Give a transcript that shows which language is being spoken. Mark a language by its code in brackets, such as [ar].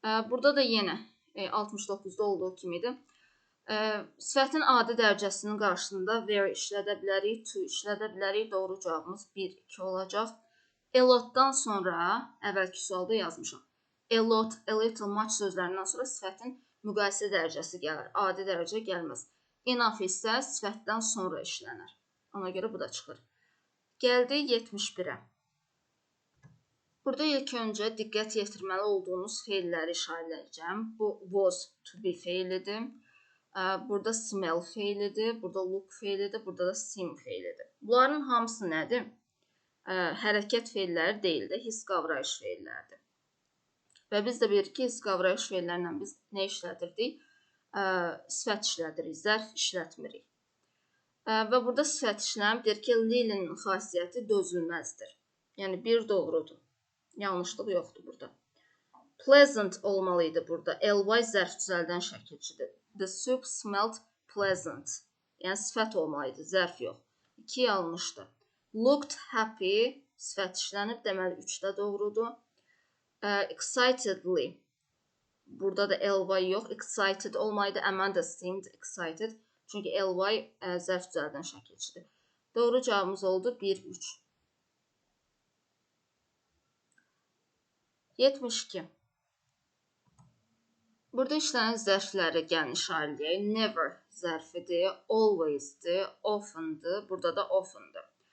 [az] Burada da yenə 69-da olduğu kimidir. Sifətin adi dərəcəsinin qarşısında where işlədə bilərik, to işlədə bilərik. Doğru cavabımız 1, 2 olacaq. A lot-dan sonra əvvəlki sualda yazmışam. A lot, a little, much sözlərindən sonra sifətin müqayisə dərəcəsi gəlir. Adi dərəcə gəlməz. Enough isə sifətdən sonra işlənər. Ona görə bu da çıxır. Gəldi 71-ə. Burada ilk öncə diqqət yetirməli olduğunuz feilləri işarələyəcəm. Bu was to be feilidir. Burada smell feilidir. Burada look feilidir. Burada da seem feilidir. Bunların hamısı nədir? Hərəkət feilləri deyil də, hiss qavrayış feilləridir. Və biz də bilirik ki, hiss qavrayış feillərindən biz nə işlədirdik? Sifət işlədirik, zərf işlətmirik. Və burada sifət işlənib, deyir ki, Lily'nin xasiyyəti dözülməzdir. Yəni, bir doğrudur. Yanlışlıq yoxdur burada. Pleasant olmalıydı burada. Ly zərf düzəldən şəkilçidir. [en] The soup smelled pleasant. [az] Yəni, sifət olmalıydı, zərf yox. 2 yanlışdır. Looked happy, sifət işlənib, deməli 3 də doğrudur. Excitedly, burada da ly yox, excited olmalıydı. [en] Amanda seemed excited. [az] Çünki ly zərf düzəldən şəkilçidir. Doğru cavabımız oldu 1, 3. 72. Burada işlənən zərfləri gəlin işarələyək. Never zərfidir, always'dir, often'dır. Burada da often'dır.